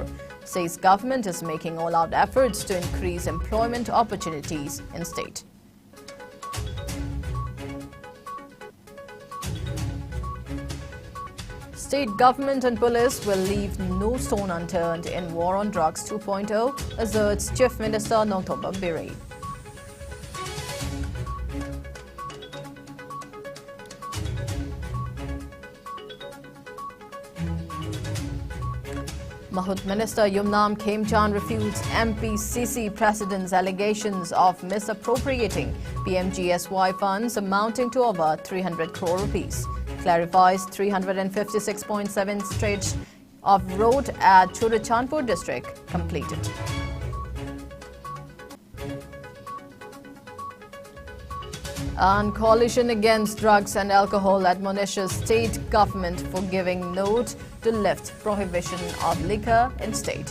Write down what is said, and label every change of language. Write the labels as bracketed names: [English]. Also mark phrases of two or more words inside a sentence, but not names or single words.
[English] Says government is making all-out efforts to increase employment opportunities in state. State government and police will leave no stone unturned in War on Drugs 2.0, asserts Chief Minister LAITHANGBAM. Mahut Minister Yumnam Khemchan refutes MPCC President's allegations of misappropriating PMGSY funds amounting to over 300 crore rupees. Clarifies 356.7 stretch of road at Churachandpur district completed. And Coalition Against Drugs and Alcohol admonishes state government for giving note to lift prohibition of liquor in state.